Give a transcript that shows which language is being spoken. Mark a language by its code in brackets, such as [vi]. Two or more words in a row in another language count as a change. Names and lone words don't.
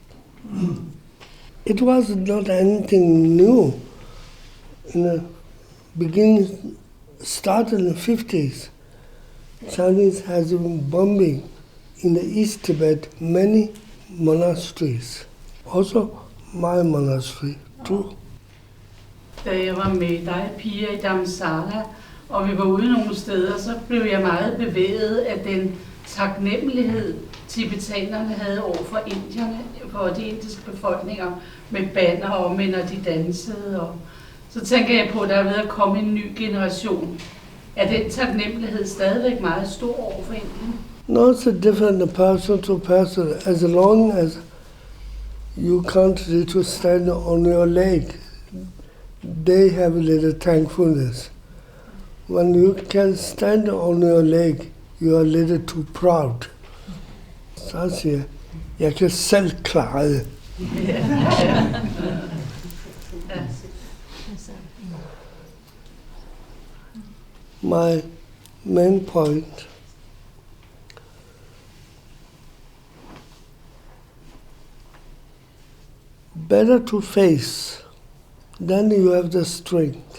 [en] It was not anything new. In the beginning, started in the 50s. Chinese has been bombing in the East Tibet many monasteries. Also my monastery too. [da] Da jeg var med dig, Pia, i Damsala, og vi var ude nogle steder, så blev jeg meget bevæget af den taknemmelighed, tibetanerne havde over for indierne, for de indiske befolkninger, med banner og med, når de dansede. Og så tænker jeg på, at der er ved at komme en ny generation. Er den taknemmelighed stadigvæk meget stor over for Indien? [en] No, it's a different person to person. As long as you can't need to stand on your leg, they have a little thankfulness. When you can stand on your leg, you are a little too proud. [da] Så siger jeg kan selv klare det. [en] My main point better to face, then you have the strength.